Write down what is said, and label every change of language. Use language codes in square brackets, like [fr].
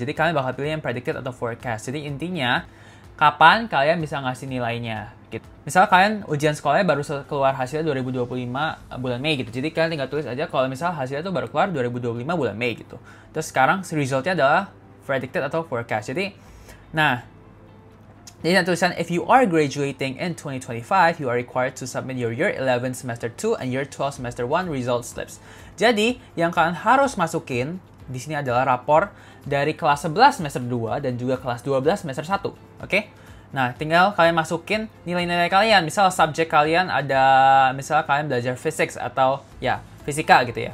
[id] Jadi kalian bakal pilih yang predicted atau forecast. Jadi intinya kapan kalian bisa ngasih nilainya gitu. Misal kalian ujian sekolahnya baru keluar hasilnya 2025 bulan Mei gitu. Jadi kalian tinggal tulis aja kalau misal hasilnya tuh baru keluar 2025 bulan Mei gitu. Terus sekarang resultnya adalah predicted atau forecast. Jadi jadi tulisan [en] if you are graduating in 2025, you are required to submit your year 11 semester 2 and year 12 semester 1 result slips. [id] Jadi yang kalian harus masukin di sini adalah rapor dari kelas 11 semester 2 dan juga kelas 12 semester 1. Oke? Nah, tinggal kalian masukin nilai-nilai kalian. Misal subjek kalian ada, misal kalian belajar physics atau ya, fisika gitu ya.